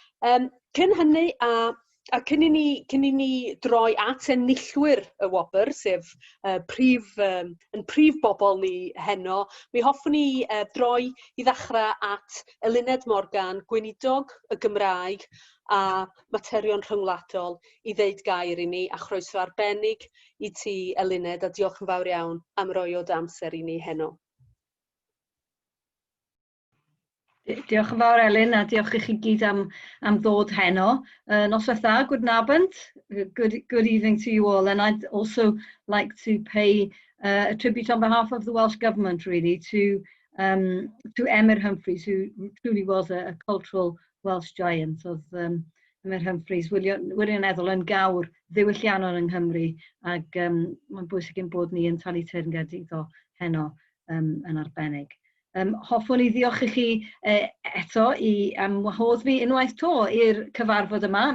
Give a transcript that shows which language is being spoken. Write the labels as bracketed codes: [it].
[cy] Cyn hynny a cyn i ni droi at enillwyr y wobr, sef prif bobl ni heno, mi hoffwn ni droi i ddechrau at Eluned Morgan, gweinidog y Gymraeg a materion rhyngwladol, i ddeud gair i ni, a chroeso arbennig i ti, Eluned, a diolch yn fawr iawn am roi o amser i ni heno. Diolch yn fawr Elin, a diolch i chi gyd am ddod heno. Noswaith dda, [en] good nabend, good evening to you all, and I'd also like to pay a tribute on behalf of the Welsh Government really to Emyr Humphreys, who truly was a cultural Welsh giant. [cy] Oedd Emyr Humphreys wirioneddol yn gawr ddiwylliannol yng Nghymru, ac mae'n bwysig ein bod ni yn talu teyrngedig o heno yn arbennig. Hoffwn i ddiolch i chi eto am wahodd fi unwaith to i'r cyfarfod yma.